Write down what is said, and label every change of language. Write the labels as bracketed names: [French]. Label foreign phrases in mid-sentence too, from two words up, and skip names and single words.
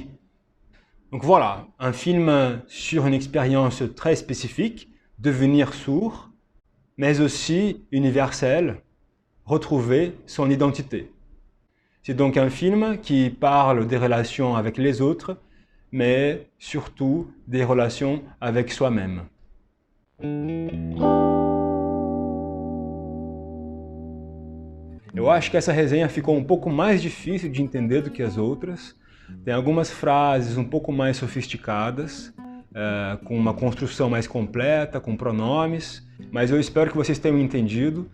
[French] Donc voilà, un film sur une expérience très spécifique, devenir sourd, mais aussi universel, retrouver son identité. C'est donc un film qui parle des relations avec les autres, mais surtout des relations avec soi-même. [Portuguese] Eu acho que essa resenha ficou um pouco mais difícil de entender do que as outras. Tem algumas frases um pouco mais sofisticadas, com uma construção mais completa, com pronomes, mas eu espero que vocês tenham entendido.